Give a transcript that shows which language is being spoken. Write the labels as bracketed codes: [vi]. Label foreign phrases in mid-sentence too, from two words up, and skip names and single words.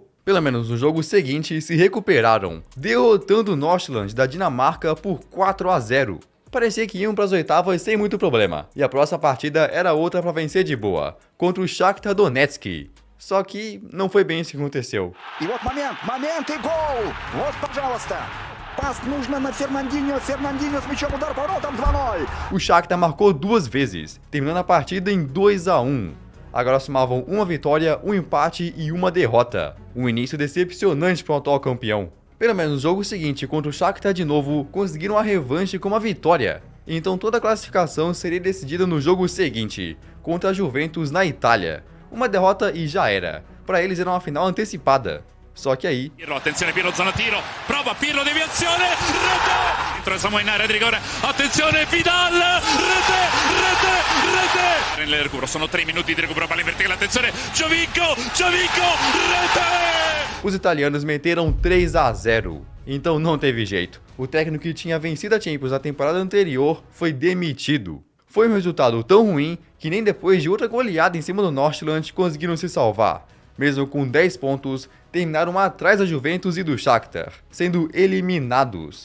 [pt] Pelo menos no jogo seguinte se recuperaram, derrotando o Nordsjælland da Dinamarca por 4-0. Parecia que iam para as oitavas sem muito problema, e a próxima partida era outra para vencer de boa, contra o Shakhtar Donetsk. Só que não foi bem isso que aconteceu. [ru] E вот момент [pt] e gol! [ru] Вот, пожалуйста! Пас нужно на Фернандинho с мячом, удар по воротам, 2-0. [pt] O Shakhtar marcou 2 vezes, terminando a partida em 2-1. Agora somavam uma vitória, um empate e uma derrota. Um início decepcionante para o atual campeão. Pelo menos no jogo seguinte contra o Shakhtar de novo, conseguiram a revanche com uma vitória. Então toda a classificação seria decidida no jogo seguinte, contra a Juventus na Itália. Uma derrota e já era. Para eles era uma final antecipada. Só que aí... [it] Pirlo, attenzione Pirlo, zona tiro, prova Pirlo, deviazione, rete! Entra in area di rigore, attenzione Vidal, rete! Nel recupero, sono 3 minuti di recupero, palla in verticale, attenzione, Giovinco, rete! [pt] Os italianos meteram 3-0, então não teve jeito. O técnico que tinha vencido a Champions na temporada anterior foi demitido. Foi um resultado tão ruim que nem depois de outra goleada em cima do Northland conseguiram se salvar. Mesmo com 10 pontos, terminaram atrás da Juventus e do Shakhtar, sendo eliminados.